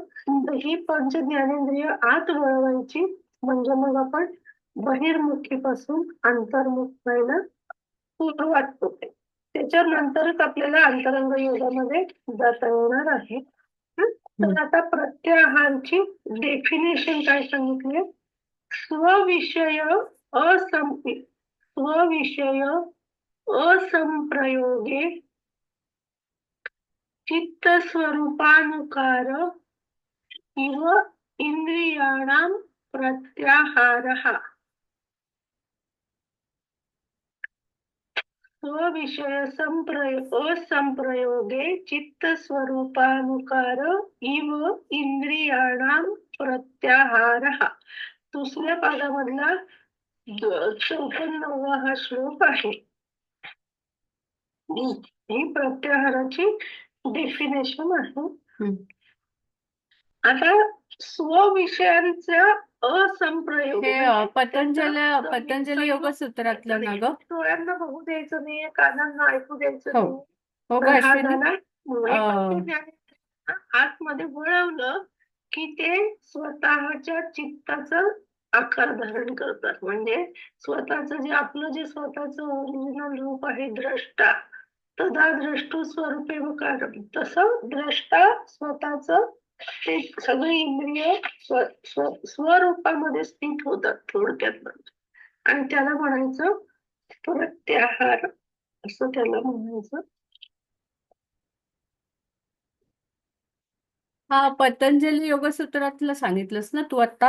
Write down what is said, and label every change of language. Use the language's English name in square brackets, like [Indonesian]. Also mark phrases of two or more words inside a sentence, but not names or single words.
[Marathi] तर ही पंच ज्ञानेंद्रिय आत वळवायची, म्हणजे मग आपण बहिर्मुखीपासून अंतर्मुख व्हायला सुरुवात होते. त्याच्यानंतरच आपल्याला अंतरंग योगामध्ये जाता येणार आहे. तर आता प्रत्याहारची डेफिनेशन काय सांगितले. [Sanskrit] स्वविषय स्वविषय असंप्रयोगे चित्तस्वरूपानुकार इव इंद्रियाणां प्रत्याहारः. स्वविषय असंप्रयोगे चित्तस्वरूपानुकार इव इंद्रियाणां प्रत्याहारः. [Marathi] दुसऱ्या पादामधला 54वा हा श्लोक आहे. ही प्रत्याहाराची डेफिनेशन आहे. आता स्वविषयांचा असंप्रयोग हे म्हणजे पतंजली योग सूत्रातलं ना ग. डोळ्यांना बघू द्यायचं नाही, कानांना ऐकू द्यायचं हो नाही. हो ग तर हा अश्विनी. झाला आतमध्ये वळवलं की ते स्वतःच्या चित्ताचा आकार धारण करतात, म्हणजे स्वतःच जे आपलं जे स्वतःच ओरिजिनल रूप आहे द्रष्टा, [Sanskrit] तदा द्रष्टू स्वरूपे [Marathi] कारण, तसं द्रष्टा स्वतःच ते सगळे इंद्रिय स्वरूपामध्ये स्थित होतात थोडक्यात, आणि त्याला म्हणायचं प्रत्याहार, असं त्याला म्हणायचं. हा पतंजली योग सूत्रातलं सांगितलंस ना तू आता.